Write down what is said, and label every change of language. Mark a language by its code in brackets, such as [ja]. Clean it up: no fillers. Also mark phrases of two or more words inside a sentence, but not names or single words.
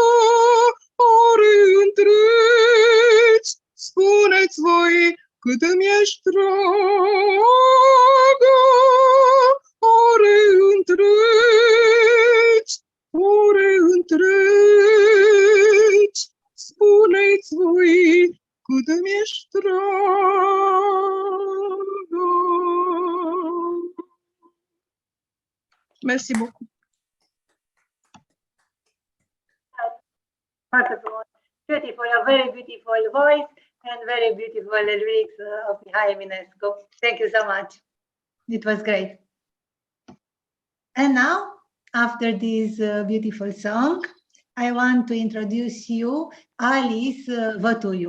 [ro] Ore întregi, spuneți voi cât îmi ești dragă. Ore întregi, ore întregi, spuneți voi cât îmi ești dragă. [fr] Merci beaucoup. [en] Beautiful, a very beautiful voice and very beautiful lyrics of Mihai Eminescu. Thank you so much. It was great. And now, after this beautiful song, I want to introduce you Alice Vătuiu.